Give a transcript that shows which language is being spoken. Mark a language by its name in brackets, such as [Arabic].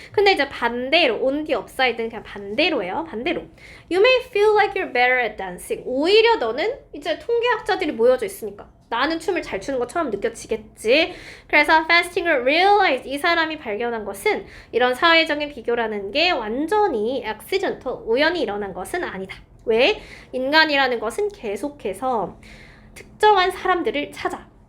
[Korean] 근데 이제 반대로 [English] on the upside [Korean] 는 그냥 반대로예요. 반대로. [English] You may feel like you're better at dancing. [Korean] 오히려 너는 이제 통계학자들이 모여져 있으니까 나는 춤을 잘 추는 것처럼 느껴지겠지. 그래서 fasting을 realize 이 사람이 발견한 것은 이런 사회적인 비교라는 게 완전히 accidental 우연히 일어난 것은 아니다. 왜? 인간이라는 것은 계속해서 특정한 사람들을 찾아.